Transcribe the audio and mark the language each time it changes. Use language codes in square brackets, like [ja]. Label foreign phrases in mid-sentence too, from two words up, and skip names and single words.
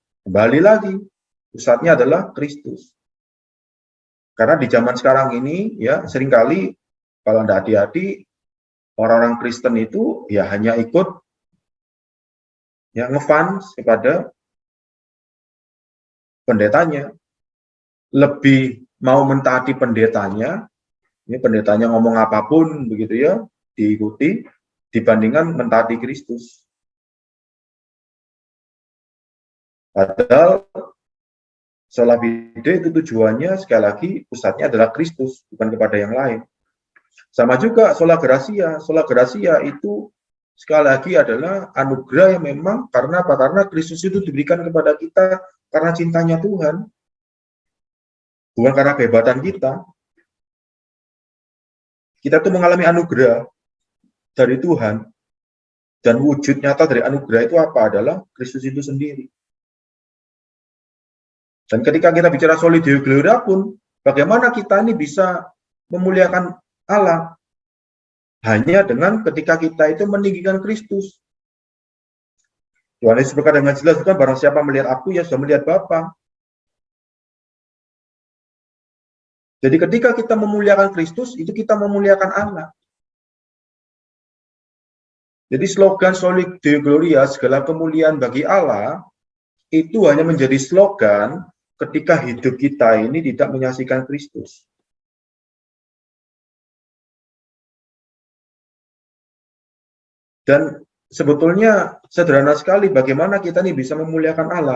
[id] Kembali lagi, pusatnya adalah Kristus. Karena di zaman sekarang ini, ya seringkali kalau tidak hati-hati, orang-orang Kristen itu ya hanya ikut ya ngefans kepada pendetanya. Lebih mau mentaati pendetanya, ini pendetanya ngomong apapun begitu ya, diikuti dibandingkan mentaati Kristus. Padahal [la] sola fide [id] itu tujuannya sekali lagi pusatnya adalah Kristus, bukan kepada yang lain. Sama juga [la] sola gratia. Sola gratia [id] itu sekali lagi adalah anugerah yang memang karena apa? Karena Kristus itu diberikan kepada kita karena cintanya Tuhan. Bukan karena kehebatan kita. Kita tuh mengalami anugerah dari Tuhan. Dan wujud nyata dari anugerah itu apa? Adalah Kristus itu sendiri. Dan ketika kita bicara [la] soli deo gloria [id] pun, bagaimana kita ini bisa memuliakan Allah? Hanya dengan ketika kita itu meninggikan Kristus. Yohanes berkata dengan jelas, kan barang siapa melihat aku, ya sudah melihat Bapa. Jadi ketika kita memuliakan Kristus, itu kita memuliakan Allah. [la] Jadi slogan soli deo gloria, [id] segala kemuliaan bagi Allah, itu hanya menjadi slogan ketika hidup kita ini tidak menyaksikan Kristus. Dan sebetulnya sederhana sekali bagaimana kita ini bisa memuliakan Allah.